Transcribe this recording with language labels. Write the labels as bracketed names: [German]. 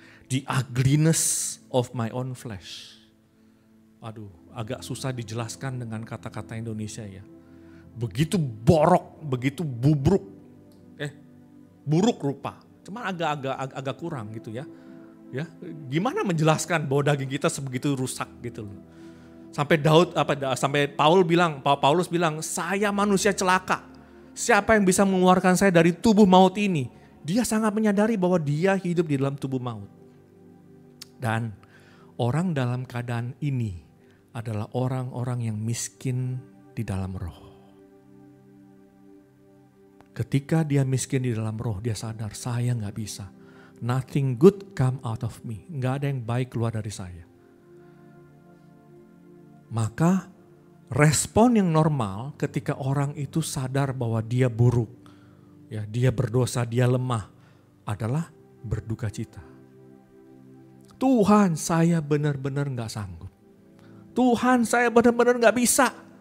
[English] The ugliness of my own flesh. [Indonesian] Aduh, agak susah dijelaskan dengan kata-kata Indonesia ya. Begitu borok, begitu buruk rupa. Cuma agak kurang gitu ya. Ya, gimana menjelaskan bahwa daging kita sebegitu rusak gitu loh. Sampai Paulus bilang, saya manusia celaka. Siapa yang bisa mengeluarkan saya dari tubuh maut ini? Dia sangat menyadari bahwa dia hidup di dalam tubuh maut. Dan orang dalam keadaan ini adalah orang-orang yang miskin di dalam roh. Ketika dia miskin di dalam roh, dia sadar saya gak bisa. [English] Nothing good come out of me. [Indonesian] Gak ada yang baik keluar dari saya. Maka respon yang normal ketika orang itu sadar bahwa dia buruk, ya, dia berdosa, dia lemah, adalah berduka cita. Tuhan, saya benar-benar gak sanggup. Tuhan, saya benar-benar gak bisa.